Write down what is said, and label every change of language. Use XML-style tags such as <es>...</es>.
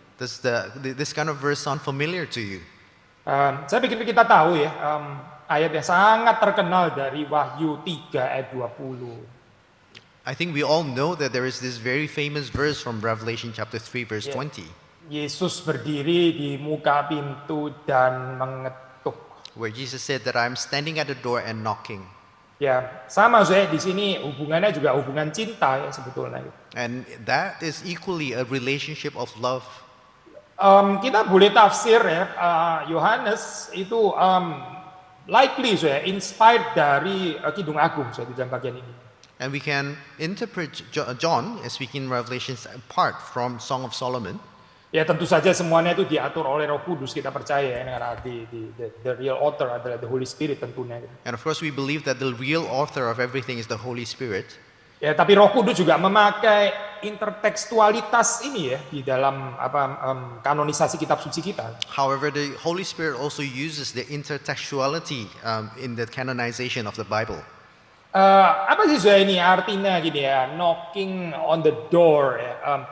<en>Does this kind of verse sound familiar to you?</en> <id>Saya pikir kita tahu ya, ayat yang sangat terkenal dari Wahyu 3 ayat 20.</id> <en>I think we all know that there is this very famous verse from Revelation chapter 3 verse 20.</en> <id>Yesus berdiri di muka pintu dan mengetuk.</id> <en>where Jesus said that I'm standing at the door and knocking.</en> <id>Ya, sama saya di sini hubungannya juga hubungan cinta ya sebetulnya.</id> <en>And that is equally a relationship of love.</en> <id>Kita boleh tafsir ya, Yohanes itu</id> <en>likely</en> <id>saya</id> <en>inspired</en> <id>dari Kidung Agung saya di dalam bagian ini.</id> <en>And we can interpret John, as speaking in Revelations, apart from Song of Solomon.</en> <id>Ya tentu saja semuanya itu diatur oleh Roh Kudus, kita percaya ya, karena</id> <en>the real author</en> <id>adalah</id> <en>the Holy Spirit</en> <id>tentunya.</id> <en>And of course we believe that the real author of everything is the Holy Spirit.</en> <id>Ya, tapi Roh Kudus juga memakai intertekstualitas ini ya di dalam kanonisasi kitab suci kita.</id> <en>However, the Holy Spirit also uses the intertextuality in the canonization of the Bible.</en> <id>Apa sih saya ini artinya gini ya,</id> <en>knocking on the door</en> <id>ya.</id>